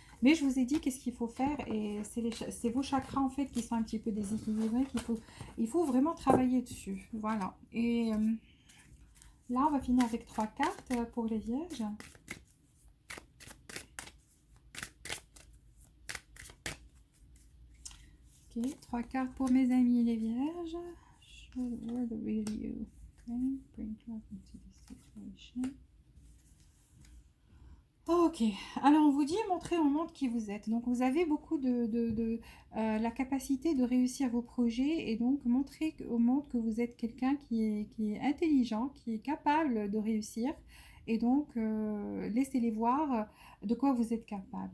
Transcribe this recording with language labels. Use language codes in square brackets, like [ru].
[fr] Mais je vous ai dit qu'est-ce qu'il faut faire et c'est vos chakras en fait qui sont un petit peu déséquilibrés il faut vraiment travailler dessus. Voilà. Et là, on va finir avec 3 cartes pour les vierges. Ok, 3 cartes pour mes amis les vierges. [en] Show the world the real you. Okay, bring love into the situation. [fr] Ok, alors on vous dit montrer au monde qui vous êtes. Donc vous avez beaucoup la capacité de réussir vos projets et donc montrer au monde que vous êtes quelqu'un qui est intelligent, qui est capable de réussir. Et donc laissez-les voir de quoi vous êtes capable.